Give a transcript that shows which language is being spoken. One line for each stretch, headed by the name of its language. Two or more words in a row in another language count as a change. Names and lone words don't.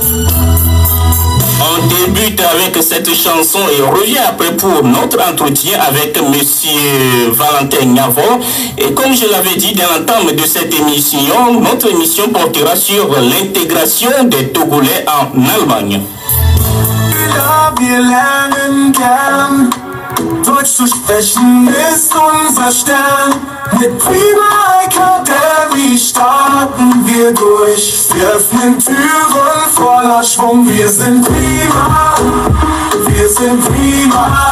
French: On débute avec cette chanson et on revient après pour notre entretien avec monsieur Valentin Niavo. Et comme je l'avais dit dans l'entame de cette émission, notre émission portera sur l'intégration des Togolais en Allemagne.
German: Wir lernen gern, Deutsch zu sprechen ist unser Stern. Mit Prima Academy starten wir durch. Wir öffnen Türen voller Schwung. Wir sind prima, wir sind prima.